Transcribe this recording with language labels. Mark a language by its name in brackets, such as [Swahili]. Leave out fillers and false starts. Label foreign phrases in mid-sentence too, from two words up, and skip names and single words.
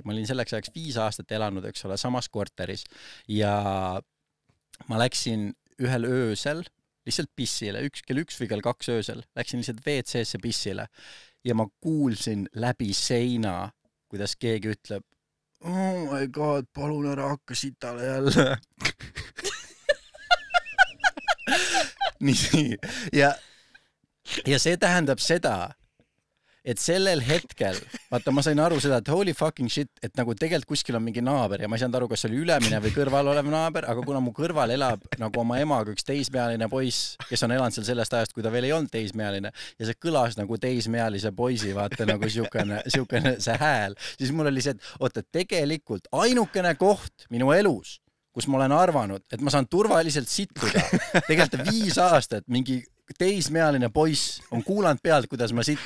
[Estonian] Ma olin selleks ajaks 5 aastat elanud, eks ole, samas korteris ja ma läksin ühel öösel lihtsalt pissile, kell 1 või kell 2 öösel, läksin lihtsalt WC-sse pissile ja ma kuulsin läbi seina, kuidas keegi ütleb, [English] oh my god, [Estonian] palun ära hakka sitale jälle. Nii, ja see tähendab seda, et sellel hetkel, vaata, ma sain aru seda, et [English] holy fucking shit, [Estonian] et nagu tegelikult kuskil on mingi naaber ja ma ei saanud aru, kas oli ülemine või kõrval olev naaber, aga kuna mu kõrval elab nagu oma emaga üks teismealine poiss, kes on elanud seal sellest ajast, kui ta veel ei olnud teismealine ja see kõlas nagu teismealise poisi, vaata nagu siukene see hääl, siis mul oli see, et oota, tegelikult ainukene koht minu elus, kus ma olen arvanud, et ma saan turvaliselt sittuda, tegelikult 5 aastat mingi teismealine poiss on kuulanud pealt, kuidas ma situn.